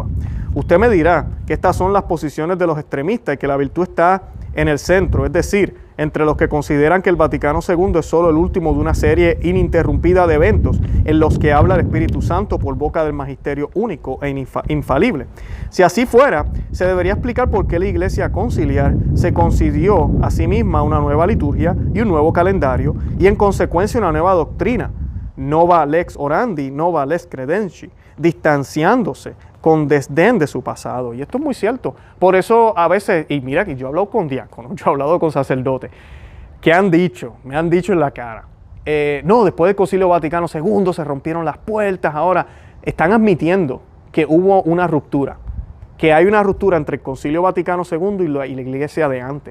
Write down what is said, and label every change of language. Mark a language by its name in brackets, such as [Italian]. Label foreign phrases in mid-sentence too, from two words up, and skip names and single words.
[Spanish] Usted me dirá que estas son las posiciones de los extremistas y que la virtud está en el centro, es decir, entre los que consideran que el Vaticano II es solo el último de una serie ininterrumpida de eventos en los que habla el Espíritu Santo por boca del magisterio único e infalible. Si así fuera, se debería explicar por qué la Iglesia conciliar se concedió a sí misma una nueva liturgia y un nuevo calendario y en consecuencia una nueva doctrina. [Latin] nova lex orandi, nova lex credenci, [Spanish] distanciándose con desdén de su pasado. Y esto es muy cierto. Por eso a veces, y mira que yo he hablado con diáconos, yo he hablado con sacerdotes, que me han dicho en la cara, no, después del Concilio Vaticano II se rompieron las puertas, ahora están admitiendo que hubo una ruptura, que hay una ruptura entre el Concilio Vaticano II y la iglesia de antes.